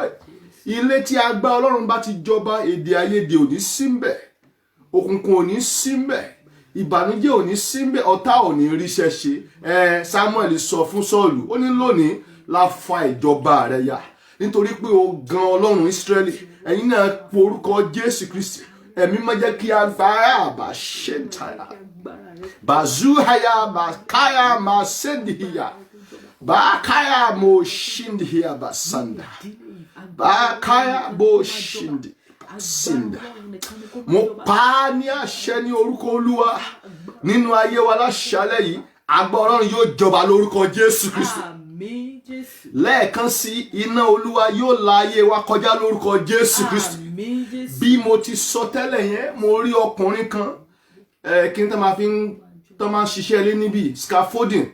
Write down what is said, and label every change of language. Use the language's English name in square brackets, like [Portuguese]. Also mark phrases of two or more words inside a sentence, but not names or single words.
[Yoruba] Ilé tí agbára Ọlọ́run bá ti jọba, èdè àìyedè ò ní sí ńbẹ̀, òkùnkùn ò ní sí ńbẹ̀, ìbànújẹ́ ò ní sí ńbẹ̀, ọ̀tá ò ní ríṣẹ́ ṣe. Samuel sọ fún Sọ́ọ̀lù, ó ní lónìí la fa ìjọba rẹ ya, nítorí pé o gan Ọlọ́run Ísírẹ́lì. Ẹ̀yin náà pe orúkọ Jésù Kristi. Ẹ̀mí máa jẹ́ kí agbára àbá ṣe ń tàyà. Bazuhaya bakaya masendiya. Bakaya mo shindiya basanda. Bakaya bo shindi basinda. Mo pa ní àṣẹ ní orúkọ Olúwa nínú ayé wa láṣálẹ́ yìí. Agbára Ọlọ́run yóò jọba lórúkọ Jésù Kristi. Lẹ́ẹ̀kan sí, iná Olúwa yóò la ayé wa kọjá lórúkọ Jésù Kristi. Bí mo ti sọ tẹ́lẹ̀ yẹn, mo rí ọkùnrin kan kí n tán máa ń ṣiṣẹ́ ilé níbi scaffolding.